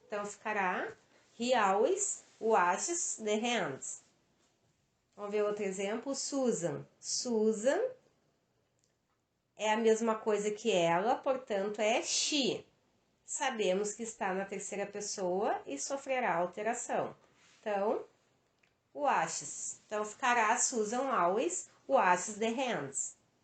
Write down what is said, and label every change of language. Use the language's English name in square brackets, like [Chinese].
[Portuguese] Então, ficará [English] he always washes the hands. [Portuguese] Vamos ver outro exemplo. Susan. Susan é a mesma coisa que ela, portanto, é she. Sabemos que está na terceira pessoa e sofrerá alteração. Então, washes. Então, ficará [English] Susan always washes the hands.